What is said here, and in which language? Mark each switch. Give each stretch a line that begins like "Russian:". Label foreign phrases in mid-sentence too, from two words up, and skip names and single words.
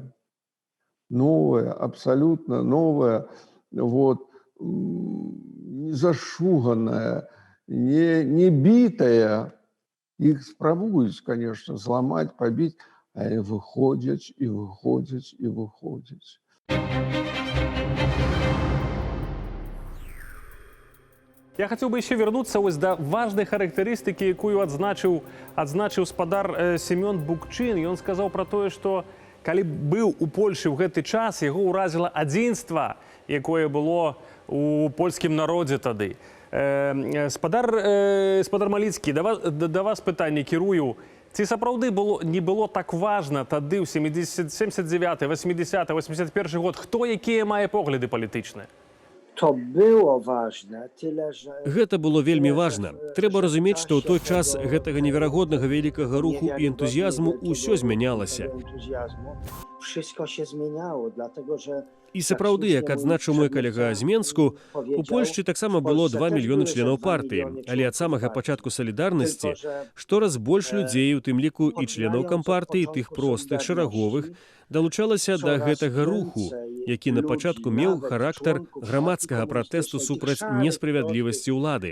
Belarusian: Новае, абсалютна новае, вот, не зашуганае, не бітая. Іх спрабуюць, конечно, зламаць, пабіць, але выходзяць і выходзяць і выходзяць.
Russian: Я хотел бы еще вернуться ось до важной характеристики,
Belarusian: якую адзначыў спадар Семён Букчин.
Russian: И он сказал про то, что
Belarusian: калі быў у Польшы ў гэты час, яго ўразіла адзінства, якое было у польскім народзе тады. Спадар Маліцкі, да вас пытанне кірую. Ці сапраўды не было так важна тады ў 79, 80, 81 год, хто якія мае погляды палітычныя?
Polish: To było ważne, tyle że...
Belarusian: Гэта было вельмі важна. Трэба разумець, што ў той час гэтага неверагоднага вялікага руху і энтузіязму ўсё змянялася.
Polish: Wszystko się zmieniało, dlatego że...
Belarusian: І сапраўды, як адзначыў мой калега з Менску, у Польшчы таксама было 2 мільёны членаў партыі, але ад самага пачатку салідарнасці штораз больш людзей, у тым ліку і членаў кампартыі, тых простых, шараговых, далучалася да гэтага руху, які на пачатку меў характар грамадскага пратэсту супраць несправядлівасці ўлады.